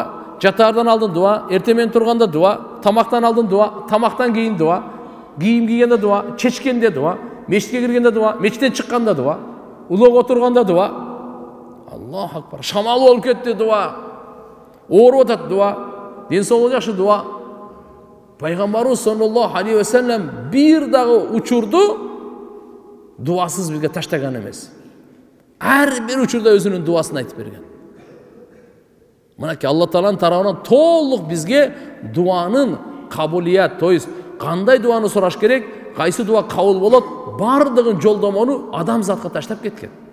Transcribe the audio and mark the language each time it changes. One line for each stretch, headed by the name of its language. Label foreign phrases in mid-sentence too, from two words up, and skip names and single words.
Kyrgyz: Жатаардан алдын дуа, эртемен турганда дуа, тамактан алдын дуа, тамактан кийин дуа, кийим кийгенде дуа, чечкенде дуа, мечитке киргенде дуа, мечиттен чыкканда дуа, улоого отурганда дуа.
Arabic: الله أكبر.
Kyrgyz: Шамал болуп кетти дуа. Ооруп атат дуа. Ден соолугу жакшы дуа. Пайгамбарыбыз
Arabic: صلى الله عليه وسلم
Kyrgyz: бир дагы учурду дуасыз бизге таштаган эмес. Ар бир учурда өзүнүн дуасын айтып берген. Мынакей Алла Тааланын тарабынан толук бизге дуанын кабулият,
Russian: то есть
Kyrgyz: кандай дуаны сураш керек, кайсы дуа кабыл болот, бардыгын жолдомону адамзатка таштап кеткен.